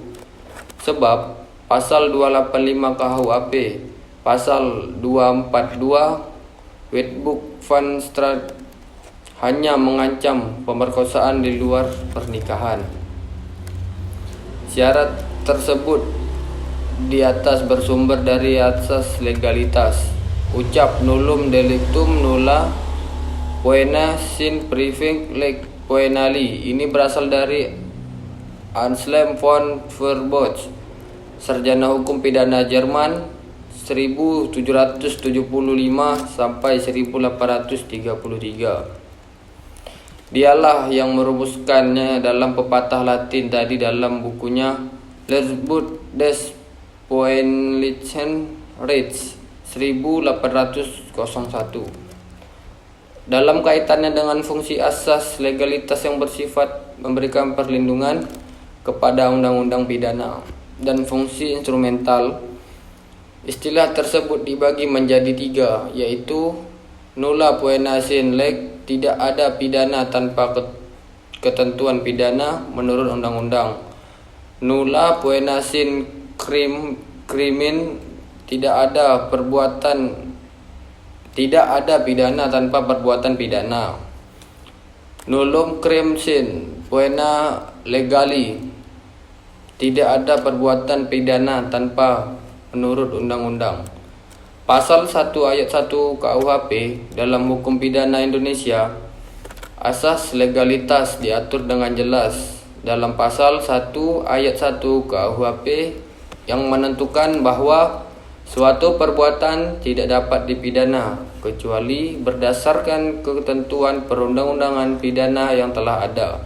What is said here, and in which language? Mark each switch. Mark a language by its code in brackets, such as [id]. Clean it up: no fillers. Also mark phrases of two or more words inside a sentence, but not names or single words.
[id] Sebab pasal 285 KUHP, pasal 242 Wetboek van Strafrecht hanya mengancam pemerkosaan di luar pernikahan. Syarat tersebut di atas bersumber dari asas legalitas. Ucap [la] nullum delictum nulla poena sin priving leg poenali [id] ini berasal dari Anselm von Verbot, sarjana hukum pidana Jerman 1775 sampai 1833. Dialah yang merumuskannya dalam pepatah Latin tadi dalam bukunya Lehrbuch des Poenlichen Rechts 1801. Dalam kaitannya dengan fungsi asas legalitas yang bersifat memberikan perlindungan kepada undang-undang pidana dan fungsi instrumental, istilah tersebut dibagi menjadi 3, yaitu [la] nulla poena sine lege, [id] tidak ada pidana tanpa ketentuan pidana menurut undang-undang. [la] Nulla poena sine crimen, [id] tidak ada pidana tanpa perbuatan pidana. [la] Nullum crimen sine poena legali, [id] tidak ada perbuatan pidana tanpa menurut undang-undang. Pasal 1 ayat 1 KUHP dalam hukum pidana Indonesia, asas legalitas diatur dengan jelas dalam pasal 1 ayat 1 KUHP yang menentukan bahwa suatu perbuatan tidak dapat dipidana kecuali berdasarkan ketentuan perundang-undangan pidana yang telah ada.